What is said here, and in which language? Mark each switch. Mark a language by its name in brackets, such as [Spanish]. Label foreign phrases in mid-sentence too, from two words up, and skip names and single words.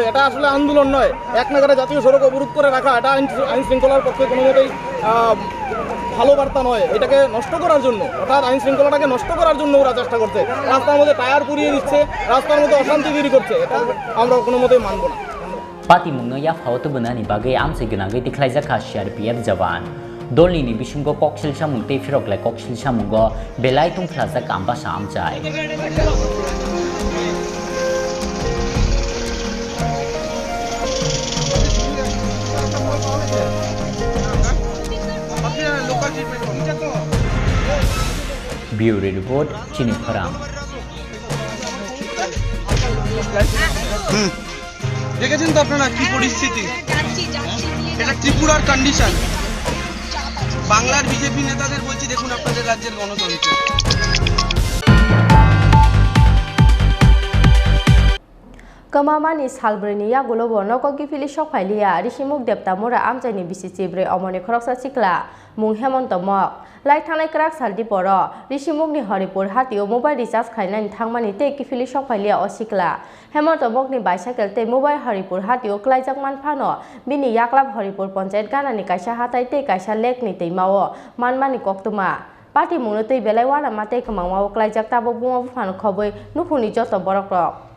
[Bangla] এটা আসলে আন্দোলন নয়, এক নাগারে জাতীয় সড়ক অবরোধ করে রাখা এটা আইন শৃঙ্খলার পক্ষে কোনো মতেই ভালো বার্তা নয়। এটাকে নষ্ট করার জন্য, অর্থাৎ আইন শৃঙ্খলাটাকে নষ্ট করার জন্য ওরা চেষ্টা করছে। রাস্তার মধ্যে টায়ার পুড়িয়ে দিচ্ছে, রাস্তার মধ্যে অশান্তি তৈরি করছে, এটা আমরা কোনো মতেই মানব না। [Kok Borok] Pati mungno ya phawtu bunani bagai amse gunagi tikhlaijaka CRPF jawan dolni ni bisingo koksil samung te firok lai koksil samungo belai tung phlajak ambasa amchai [English] Bureau report [Kok Borok] Chini Khorang [Bangla] দেখেছেন তো আপনারা কি পরিস্থিতি, এটা ত্রিপুরার কন্ডিশন। বাংলার বিজেপি নেতাদের বলছি, দেখুন আপনাদের রাজ্যের গণতন্ত্র। [Kok Borok] Kamamani salbreni ya gulobo noko gifili shok phailia rishimuk deptamura amchaini bisichibre omoni khoroksa chikla mung hemontomok lai thanai krak saldi poro rishimukni haripur hatio [English] mobile recharge [Kok Borok] khainani thangmani te gifili shok phailia osikla hemontomokni bicycle te mobile haripur hatio klaijak manphano bini yaklab haripur panchayat ganani kaisa hatai te kaisa lekni teimao manmani koktuma party mungno tei belai wana mate khamangmao klaijak tabo bungo phano khoboi nukhuni joto borokrok